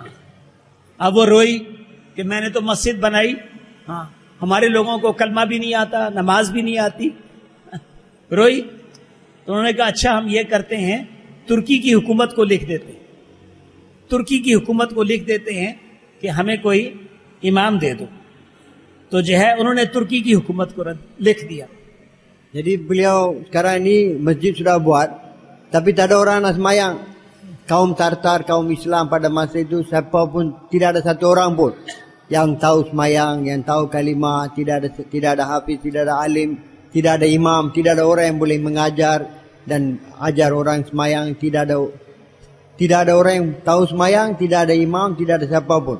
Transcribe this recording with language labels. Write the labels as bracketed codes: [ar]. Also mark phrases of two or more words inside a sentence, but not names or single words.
[ur] اب وہ روئی کہ میں نے تو مسجد بنائی، ہاں، ہمارے لوگوں کو کلمہ بھی نہیں آتا، نماز بھی نہیں آتی. روئی تو انہوں نے کہا اچھا ہم یہ کرتے ہیں، ترکی کی حکومت کو لکھ دیتے ہیں، ترکی کی حکومت کو لکھ دیتے ہیں کہ ہمیں کوئی امام دے دو. تو جو ہے انہوں نے ترکی کی حکومت کو لکھ دیا. [ms] Jadi beliau sekarang ni masjid sudah buat, tapi tak ada orang nak semayang. Kaum Tartar, kaum Islam pada masa itu, siapa pun, tidak ada satu orang pun yang tahu semayang, yang tahu kalimah, tidak ada hafiz, tidak ada alim, tidak ada imam, tidak ada orang yang boleh mengajar dan ajar orang semayang, tidak ada orang yang tahu semayang, tidak ada imam, tidak ada siapa pun.